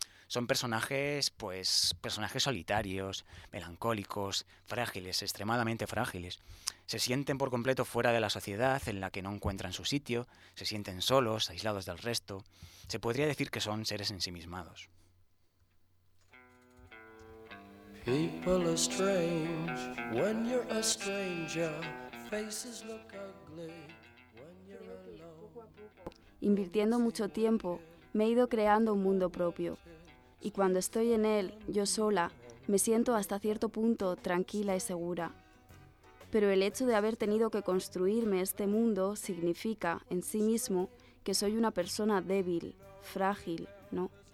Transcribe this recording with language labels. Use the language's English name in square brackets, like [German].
[Spanish] Son personajes, pues, personajes solitarios, melancólicos, frágiles, extremadamente frágiles. Se sienten por completo fuera de la sociedad en la que no encuentran su sitio, se sienten solos, aislados del resto. Se podría decir que son seres ensimismados. [English] People are strange when you're a stranger. Faces look ugly when you're a... [Spanish] invirtiendo mucho tiempo, me he ido creando un mundo propio. Y cuando estoy en él, yo sola, me siento hasta cierto punto tranquila y segura. Pero el hecho de haber tenido que construirme este mundo significa, en sí mismo, que soy una persona débil, frágil, ¿no?